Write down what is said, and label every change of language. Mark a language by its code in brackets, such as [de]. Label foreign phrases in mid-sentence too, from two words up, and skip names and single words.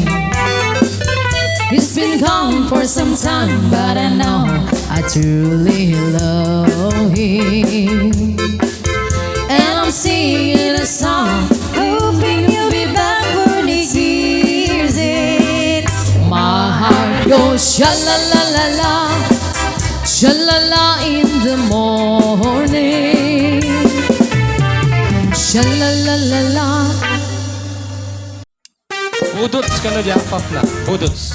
[en] He's been gone for some time, but I know I truly love him. And I'm singing a song, hoping you'll be back when he hears it. My heart goes sha-la-la-la-la, sha-la-la in the morning, sha-la-la-la-la. [tl] Budots ka na dyan, half na. Budots.